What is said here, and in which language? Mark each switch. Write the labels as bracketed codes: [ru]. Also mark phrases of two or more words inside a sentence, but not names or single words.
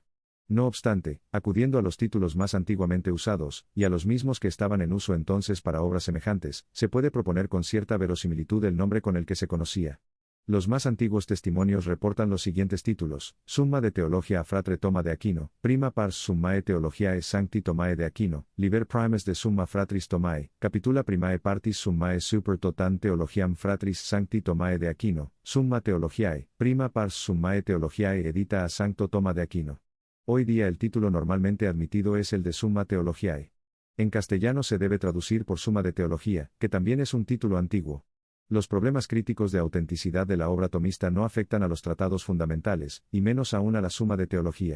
[es] No obstante, acudiendo a los títulos más antiguamente usados, y a los mismos que estaban en uso entonces para obras semejantes, se puede proponer con cierta verosimilitud el nombre con el que se conocía. Los más antiguos testimonios reportan los siguientes títulos: Summa de Theologia a Fratre Toma de Aquino, Prima Pars Summae Theologiae Sancti Tomae de Aquino, Liber Primus de Summa Fratris Tomae, Capitula Primae Partis Summae Super Totam Theologiam Fratris Sancti Tomae de Aquino, Summa Theologiae, Prima Pars Summae Theologiae Edita a Sancto Toma de Aquino. Hoy día el título normalmente admitido es el de Summa Theologiae. En castellano se debe traducir por Suma de Teología, que también es un título antiguo. Los problemas críticos de autenticidad de la obra tomista no afectan a los tratados fundamentales, y menos aún a la Suma de Teología.